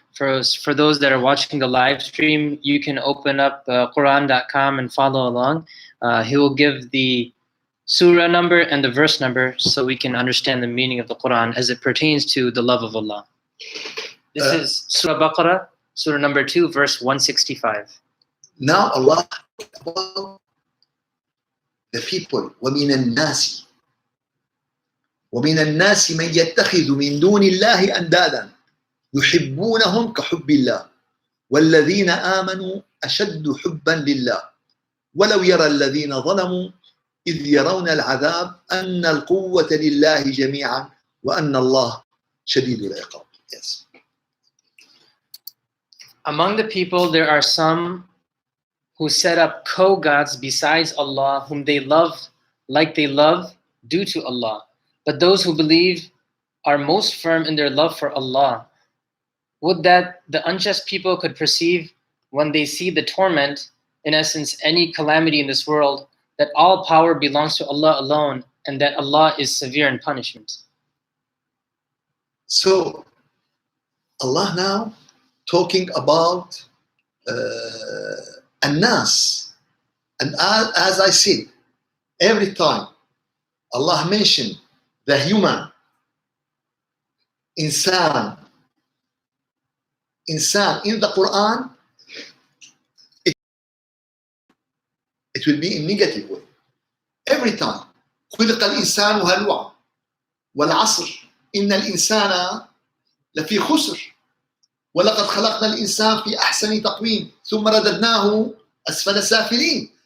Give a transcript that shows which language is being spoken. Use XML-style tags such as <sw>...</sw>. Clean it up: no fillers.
<en>For those that are watching the live stream, you can open up Quran.com and follow along. He will give the surah number and the verse number so we can understand the meaning of the Quran as it pertains to the love of Allah. This is Surah Baqarah, Surah number 2, verse 165. Now Allah about the people,</en> <ar>وَمِنَ النَّاسِ وَمِنَ النَّاسِ مَنْ يَتَّخِذُ مِنْ دُونِ اللَّهِ أَنْدَادًا يُحِبُّونَهُمْ كَحُبِّ اللَّهِ وَالَّذِينَ آمَنُوا أَشَدُّ حُبًّا لِلَّهِ وَلَوْ يَرَى الَّذِينَ ظَلَمُوا إِذْ يَرَوْنَ الْعَذَابَ أَنَّ الْقُوَّةَ لِلَّهِ جَمِيعًا وَأَنَّ اللَّهَ شَدِيدُ الْعِقَابِ.</ar> <en>Yes. Among the people, there are some who set up co-gods besides Allah, whom they love like they love due to Allah. But those who believe are most firm in their love for Allah. Would that the unjust people could perceive when they see the torment, in essence, any calamity in this world, that all power belongs to Allah alone, and that Allah is severe in punishment. So, Allah now talking about An-Nas. And as I said, every time Allah mentioned the human, insan in the Quran, it will be in negative way. Every time.</en> <ar>خلق الإنسان هلوعا والعصر إن الإنسان لفي خسر ولقد خلقنا الإنسان في أحسن تقويم ثم رددناه أسفل سافلين.</ar>